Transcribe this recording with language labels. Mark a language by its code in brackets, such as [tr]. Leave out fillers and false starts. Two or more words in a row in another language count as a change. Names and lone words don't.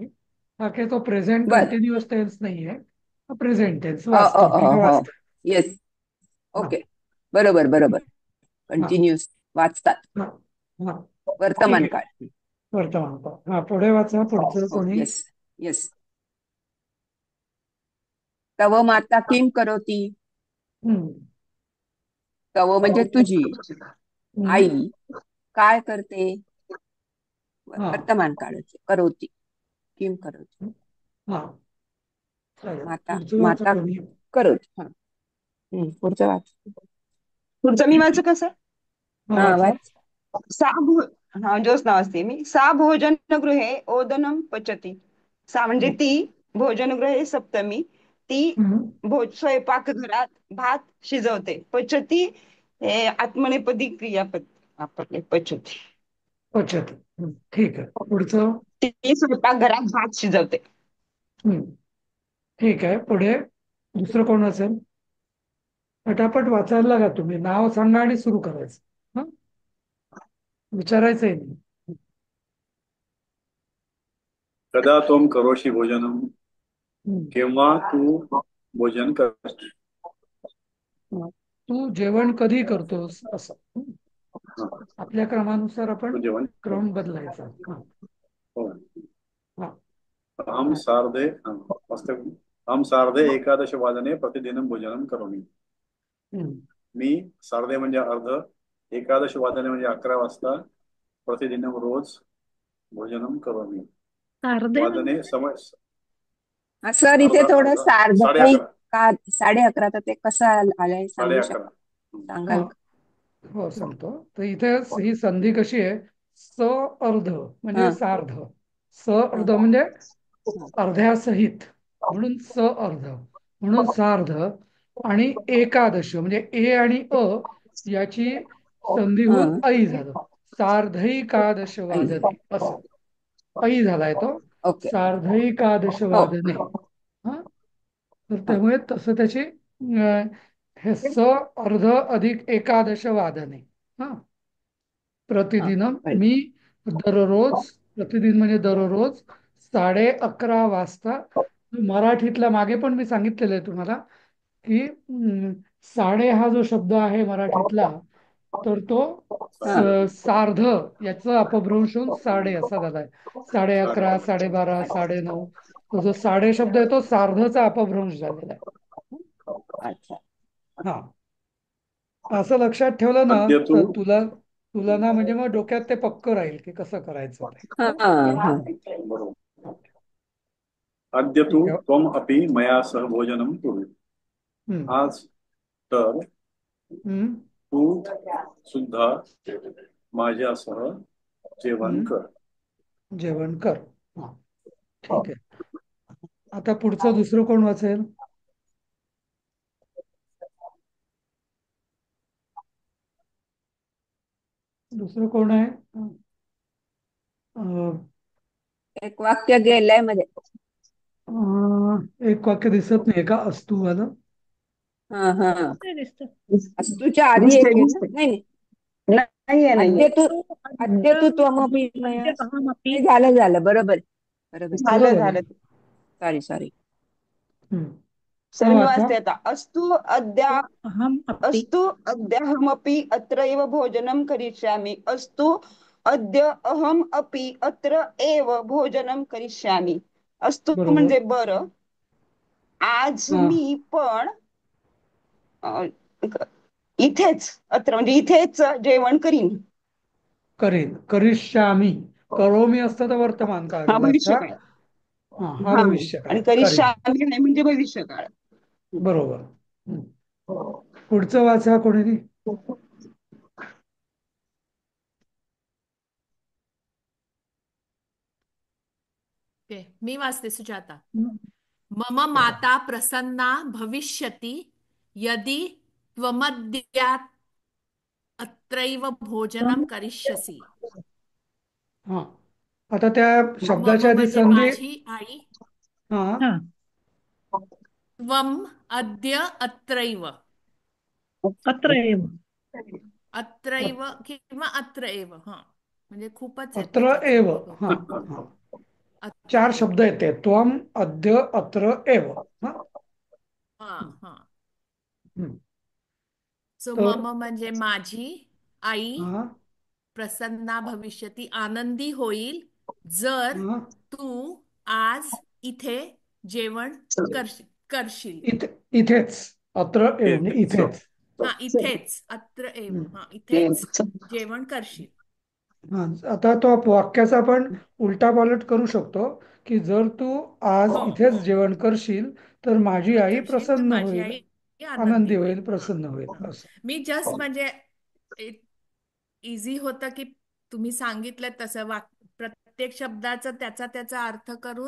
[mr] हा काही तो प्रेझेंट बर. [en] continuous tense [mr] नाहीये. [en] present tense [mr] वाचतो किंवा हो. वाचतात. येस. हा. ओके. बरोबर बरोबर. हा. कंटिन्यूस वाचतात. हा. हा. ठीक वर्तमान आहे. काळ. वर्तमानपद. हा, पुढे वाचा. पुढचं हो. कोणी? [en] Yes. Yes. [sa] तव माता किम करोती. हम्म. [mr] तव म्हणजे तुझी हम्म. आई काय करते. हा. वर्तमान काळाचे करोती. [sa] किम करोती. [mr] हा, चालेल. माता पुढचं वाचा माता कोणी? करोती. हा. पुढचं वाच. पुढचं मी वाचू का सर? हा, हा, वाचा. वाच. सा भो हा, ज्योत्स्ना वाचते मी. [sa] सा भोजनगृहे ओदनम पचती. [mr] सा म्हणजे ती, भोजनगृहे सप्तमी, ती हम्म. स्वयंपाकघरात भात शिजवते. पचती हे आत्मनेपदी क्रियापद वापरले. पचती. पचत. ठीक आहे. पुढचं. ती स्वयंपाकघरात भात शिजवते. हम्म. ठीक आहे. पुढे दुसरं कोण असेल? पटापट वाचायला लागा. तुम्ही नाव सांगा आणि सुरू करायचं. हं? विचारायचंय नाही. [sa] कदा त्वं करोषि भोजनं हम्म. [mr] केव्हा तू भोजन करते. तू जेवण कधी करतोस असं. हा, आपल्या क्रमानुसार आपण तू जेवण. क्रम बदलायचा. हा. हो. हा. [sa] अहं सार्धे मस्त. अहं सार्धे एकादशवादने प्रतिदिनं भोजनं करोमि. हम्म. [mr] मी सार्धे म्हणजे अर्ध, एकादश वादने म्हणजे 11 वाजता, [sa] प्रतिदिनं रोज भोजनं करोमि. [mr] अर्धे म्हणजे वादने समय सर, इथे अर्धा थोडं अर्धा सार्वत्रिक 11:30. का 11:30 तर ते कसं आलंय सांगू 11:30. सांगाल हा. का? हो, सांगतो. तर इथे ही संधी कशी आहे? [sa] स अर्ध [mr] म्हणजे हा सार्ध, स हा अर्ध म्हणजे हा अर्ध्यासहित, म्हणून [sa] स अर्ध [mr] म्हणून सार्ध. आणि एकादश म्हणजे ए आणि अ याची संधी होऊन हा ऐ झालं, सार्धैकादश आई वादने असं ऐ झालाय तो, ओके सार्धैकादश हो वादने. हा, तर हा त्यामुळे तसं त्याची हे [sa] स अर्ध अधिक एकादश वादने. [mr] हा, हा प्रतिदिनम कळलं मी दररोज, प्रतिदिन म्हणजे दररोज 11:30 वाजता, मराठीतला मागे पण मी सांगितलेलं आहे तुम्हाला की साडे हा जो शब्द आहे मराठीतला, तर तो हा सार्ध याचं अपभ्रंश होऊन साडे असा झालाय. 11:30, 12:30, 9:30, तो जो साडे शब्द आहे तो सार्धचा अपभ्रंश झालेला आहे. अच्छा हा, असं लक्षात ठेवलं ना अद्य तू तर तुला तुला ना म्हणजे मग डोक्यात ते पक्क राहील की कसं करायचं ते. हा हं? हा बरोबर. अद्य तू ठीक आहे. [sa] त्वम अपि मया सह भोजनं कुरु. हम्म, [mr] आज तर हम्म, तू सुद्धा माझ्यासह जेवण हम्म. कर. जेवण कर. हा, ठीक आहे. आता पुढचं दुसरं कोण वाचेल? दुसरं कोण आहे? अं, एक वाक्य गेलंय मध्ये एक वाक्य दिसत नाही का अस्तू वालं? हा हा ते दिसतं. अस्तूच्या आधी दिसते एक आहे ना दिसते. नाही नाही. नाहीये नाहीये. [sa] अद्य तू त्वमपि [mr] अद्य मया अहमपि नाही झालं झालं बरोबर बरोबर झालं बरोबर आहे. झालं. [en] Sorry sorry हम्म. [mr] सर हा, मी वाचा. वाचते आता. अहमपि [sa] अस्तु अद्याहमपि अत्र एव भोजनं करिष्यामि. अस्तु अद्य अहम अपि अत्र एव भोजनं करिष्यामि. [mr] अस्तु बरोबर. म्हणजे बरं, आज हा, मी पण अ, इथेच, अत्र म्हणजे इथेच जेवण करीन. करीन, करिष्यामी. करोमी असतं तर वर्तमान काळ हा झाला असता. भविष्यकाळ. हा, हा हा, भविष्य काळ आणि करीन. करिष्यामि नाही म्हणजे भविष्यकाळ. बरोबर. हम्म. पुढचं वाचा कोणी. ओके, मी वाचते सुजाता. [sa] मम माता प्रसन्ना भविष्यति यदि त्वमद्यात् अत्रैव भोजनं करिष्यसि. [mr] हा, आता त्या मम शब्दाच्या आधी म्हणजे संधी. माझी आई, हा, हा [sa] त्वम अद्य अत्रैव, अत्र एव अत्रैव किंवा अत्र एव. [mr] हा, म्हणजे खूपच आहेत अत्र त्याच्यात एव. संधी. हा, ओके, हा, अत्र 4 एव. शब्द येते. [sa] त्वम अद्य अत्र एव. [mr] हा, हा हा. हम्म. सो तर मम म्हणजे माझी आई हा, [sa] प्रसन्ना भविष्यती [mr] आनंदी होईल जर हा, तू आज इथे जेवण करशील. इथेच. [sa] अत्र एव [mr] म्हणजे तेच. इथेच. हा, इथेच, [sa] अत्र एव. हम्म. [mr] हा, इथेच जेवण करशील. हा, आता तो वाक्याचा आपण उलटा पालट करू शकतो की जर तू आज हो इथेच हो, जेवण करशील तर माझी जेवण आई करशील तर प्रसन्न माझी होईल, आई आनंदी आनंदी होईल. होईल, प्रसन्न होईल असं. मी जस्ट म्हणजे इझी होतं की तुम्ही सांगितलं तसं प्रत्येक शब्दाचा त्याचा त्याचा अर्थ करून